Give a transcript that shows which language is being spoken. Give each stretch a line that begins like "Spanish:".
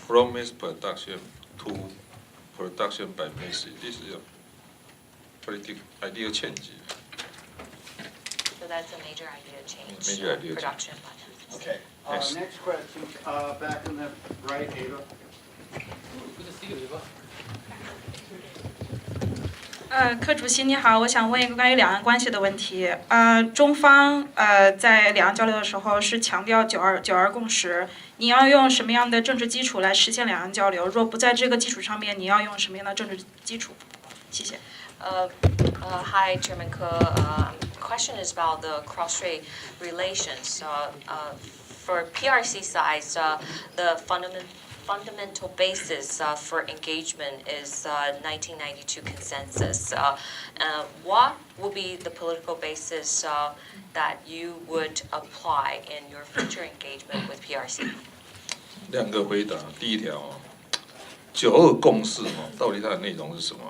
English: From mass production to production by message. This is a pretty ideal change. So that's a major idea change. Major idea production by masses. Okay. Yes. Next question, back in the right, Ava. Good to see you, Eva.
Chinese: 柯主席你好，我想问一个关于两岸关系的问题。中方在两岸交流的时候是强调九二共识，你要用什么样的政治基础来实现两岸交流？若不在这个基础上面，你要用什么样的政治基础？谢谢。
English: Hi, Chairman Ko. Question is about the cross-strait relations. For PRC side, the fundamental basis for engagement is 1992 consensus. What would be the political basis that you would apply in your future engagement with PRC?
Chinese: 两个回答，第一条哦，92共识哦，到底它的内容是什么？